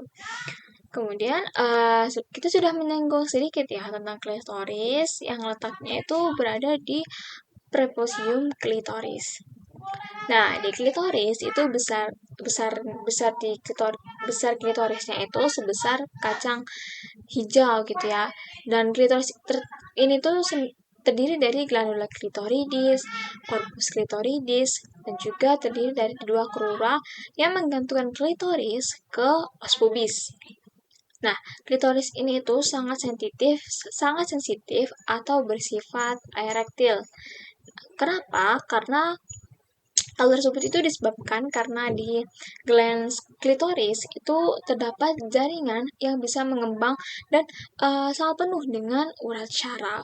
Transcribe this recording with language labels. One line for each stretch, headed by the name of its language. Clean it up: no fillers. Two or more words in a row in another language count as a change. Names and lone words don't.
Indonesian: Kemudian kita sudah menyinggung sedikit ya tentang klitoris yang letaknya itu berada di preposium klitoris. Nah, di klitoris itu besar klitorisnya itu sebesar kacang hijau gitu ya. Dan klitoris ini tuh terdiri dari
Latin: glandula klitoridis, corpus klitoridis,
Indonesian: dan juga terdiri dari dua krura yang menggantungkan klitoris ke
Latin: os pubis.
Indonesian: Nah, klitoris ini itu sangat sensitif atau bersifat erektil. Kenapa? Karena hal tersebut itu disebabkan karena di
Latin: glans klitoris
Indonesian: itu terdapat jaringan yang bisa mengembang dan sangat penuh dengan urat syaraf.